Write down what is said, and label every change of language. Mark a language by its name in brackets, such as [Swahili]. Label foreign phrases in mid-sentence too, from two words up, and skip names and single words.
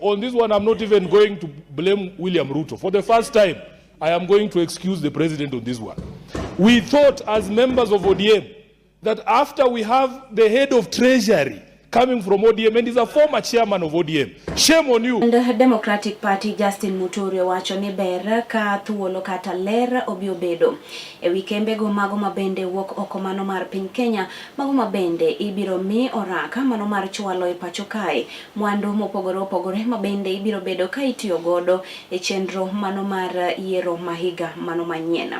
[English] On this one, I'm not even going to blame William Ruto. For the first time, I am going to excuse the president on this one. We thought as members of ODM that after we have the head of treasury coming from ODM and is a former chairman of ODM. Shame on you. And the [Luo (Kenya and Tanzania)] Democratic Party Justin Muturi wacho ni ber ka thuolo kata ler obiobedo. E wikembe go mago mabende wuok oko mano mar piny Kenya, mago mabende ibiro mi oraka mano mar chwalo e pacho kae. Mwandu mopogore opogore mabende ibiro bedo ka itiyo godo e chenro mano mar yiero mahiga mano manyien.